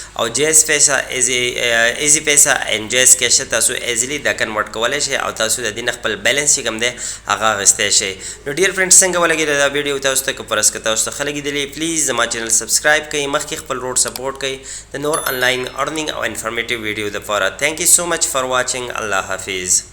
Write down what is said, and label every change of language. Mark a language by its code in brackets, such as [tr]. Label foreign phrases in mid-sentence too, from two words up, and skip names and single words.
[ps] او جیس پیسا ایزی پیسا ان جیس کیش تاسو ایزیلی دا کنورټ کولی شئ او تاسو د دې نه خپل بیلنس چې کوم دی هغه اخیستی شئ. نو ډیر فرندز څنګه ولګېده دا ویډیو تاسو ته که فرض که تاسو ته ښه لګېدلې پلیز زما چینل سبسکرایب کوي، مخکې خپل روډ سپورټ کوي د نور [en] online earning [ps] او [en] informative video [ps] دپاره. [en] Thank you so much for watching. [ps] الله حافظ.